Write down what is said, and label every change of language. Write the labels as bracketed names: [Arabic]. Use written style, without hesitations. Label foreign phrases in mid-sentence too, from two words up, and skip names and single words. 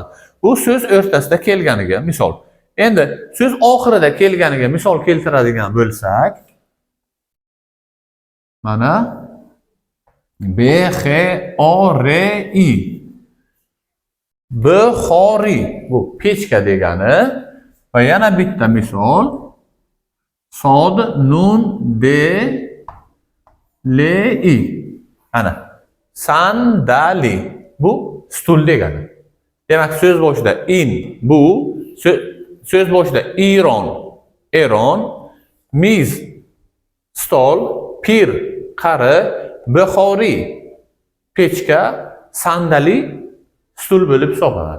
[Uzbek] Bu so'z o'rtasida kelganiga misol. Endi so'z oxirida kelganiga misol keltiradigan bo'lsak, mana B-X-O-R-I. Buxoriy bu pechka degani va yana bitta misol Sod nun de le-i. Ana sandali bu stul degani. Demak so'z boshida in bu so'z boshida eron, miz stol, pir qari, buxoriy pechka, sandali stul bo'lib hisoblanadi.